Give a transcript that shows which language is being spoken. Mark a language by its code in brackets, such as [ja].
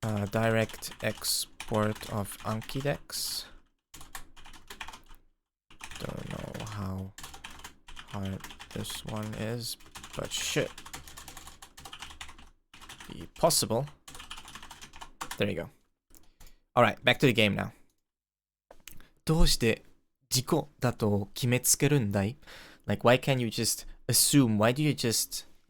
[en] Direct export of Anki decks. Don't know how hard this one is, but should be possible. There you go. Alright, back to the game now. [ja] どうして事故だと決めつけるんだい? [en] Like, why can't you just assume? Why do you just